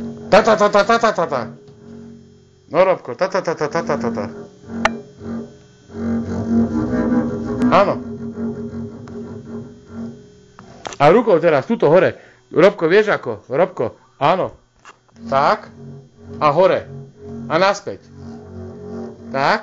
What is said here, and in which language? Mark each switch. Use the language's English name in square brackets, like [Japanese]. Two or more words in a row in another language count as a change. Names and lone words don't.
[Slovak] Tata, tata, tata, tata. No, Robko, tata, tata, tata, tata. Áno. A rukou teraz, tuto hore. Robko, vieš ako? Robko, áno. Tak. A hore. A naspäť. Tak.